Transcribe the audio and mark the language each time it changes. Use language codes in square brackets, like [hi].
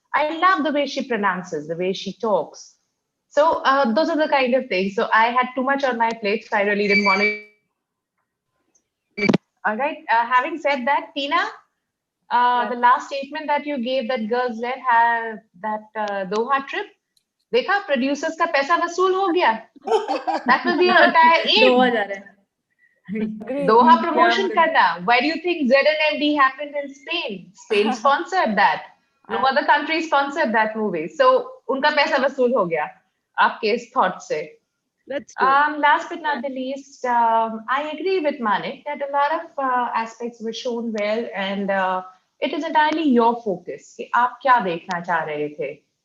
[en] I love the way she pronounces, the way she talks. So those are the kind of things. So I had too much on my plate, so I really didn't want to. All right. Having said that, Tina, the last statement that you gave that girls led have that Doha trip. [hi] देखा producers का पैसा वसूल हो गया. [en] That was the entire aim. [hi] Doha जा रहे हैं. Doha promotion karna. [en] Why do you think ZNMD happened in Spain? Spain sponsored that. No other country sponsored that movie. [hi] So उनका पैसा वसूल हो गया. आपके इस thought से. [en] That's true. Last but not the least, I agree with Manik that a lot of aspects were shown well, and it is entirely your focus. [hi] कि आप क्या देखना चाह रहे थे?